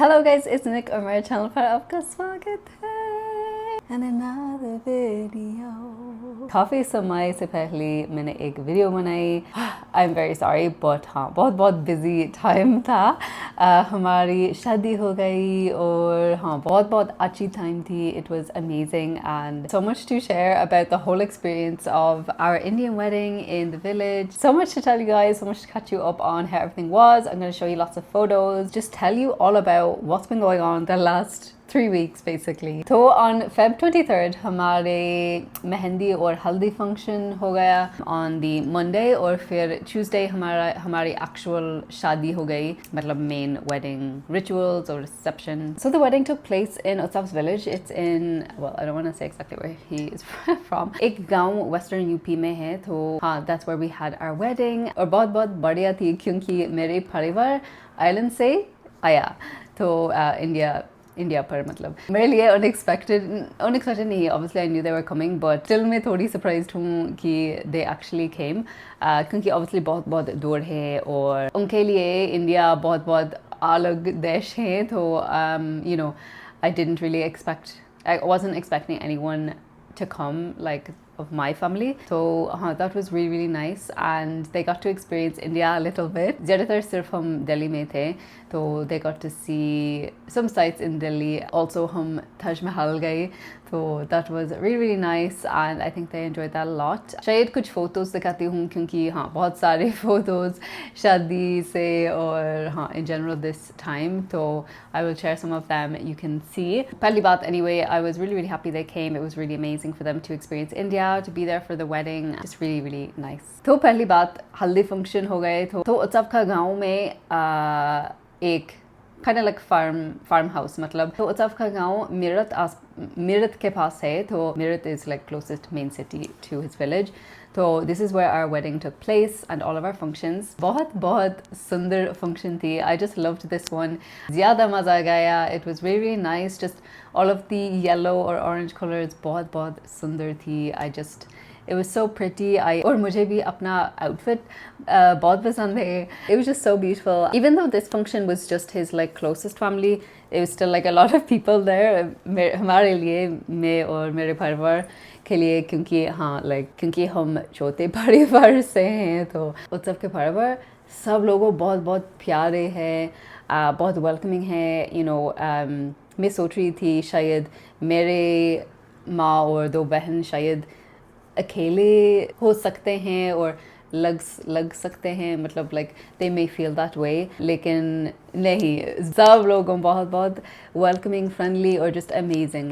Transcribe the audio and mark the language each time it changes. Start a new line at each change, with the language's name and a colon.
English: Hello guys, it's Nick
Hindi: और मेरे channel पर आपका स्वागत है
English: and another video.
Hindi: काफ़ी समय से पहले मैंने एक वीडियो बनाई.
English: I'm very sorry but
Hindi: हाँ बहुत बिजी टाइम था. हमारी शादी हो गई और हाँ बहुत अच्छी टाइम थी.
English: It was amazing and so much to share about the whole experience of our Indian wedding in the village. So much to tell you guys, so much to catch you up on how everything was. I'm going to show you lots of photos, just tell you all about what's been going on the last 3 weeks basically. So on Feb 23rd
Hindi: हमारे मेहंदी और हल्दी function हो गया
English: on the Monday
Hindi: और फिर Tuesday हमारी actual शादी हो गई, मतलब
English: main wedding rituals or reception. So the wedding took place in Utsav's village. It's in, well, I don't want to say exactly where he is from.
Hindi: एक गांव western UP में है, तो हाँ
English: that's where we had our wedding.
Hindi: और बहुत बढ़िया थी क्योंकि मेरे परिवार आइलैंड से आया, तो इंडिया पर, मतलब मेरे लिए अनएक्सपेक्टेड नहीं.
English: obviously I knew they were coming but still
Hindi: मैं थोड़ी सरप्राइज्ड हूँ कि
English: they actually came,
Hindi: क्योंकि ऑब्वियसली बहुत दूर है और उनके लिए इंडिया बहुत अलग देश है.
English: तो you know I didn't really expect, I wasn't expecting anyone to come like of my family. So that was really nice and they got to experience India a little bit.
Hindi: ज़्यादातर सिर्फ हम दिल्ली में थे, तो
English: they got to see some sites in Delhi. Also
Hindi: हम ताज महल गए, तो
English: that was really nice and I think they enjoyed that a lot.
Hindi: शायद कुछ फोटोज दिखाती हूँ क्योंकि हाँ बहुत सारे फोटोज शादी से और हाँ
English: in general this time,
Hindi: तो
English: I will share some of them, you can see.
Hindi: पहली बात
English: anyway, I was really happy they came. It was really amazing for them to experience India, to be there for the wedding. Just really nice.
Hindi: तो पहली बात हल्दी function हो गए, तो उत्सव का गाँव में एक
English: kind of like farm house,
Hindi: मतलब तो उत्सव का गाँव मीरत के पास है, तो Meerut
English: is like closest main city to his village. So this is where our wedding took place and all of our functions.
Hindi: बहुत सुंदर function थी.
English: I just loved this one.
Hindi: ज़्यादा मज़ा आ गया.
English: It was really nice. Just all of the yellow or orange colors
Hindi: बहुत सुंदर थी.
English: It was so pretty.
Hindi: और मुझे भी अपना outfit बहुत पसंद है.
English: It was just so beautiful. Even though this function was just his like closest family, it was still like a lot of people there.
Hindi: हमारे लिए, मैं और मेरे परिवार के लिए, क्योंकि हम छोटे परिवार से हैं, तो उत्सव के परिवार सब लोगों बहुत प्यारे हैं, बहुत वेलकमिंग है. You know, मैं सोच रही थी शायद मेरे माँ और 2 बहन शायद अकेले हो सकते हैं और लग सकते हैं, मतलब
English: like they may feel that way,
Hindi: लेकिन नहीं, सब लोगों बहुत वेलकमिंग, फ्रेंडली और
English: just amazing.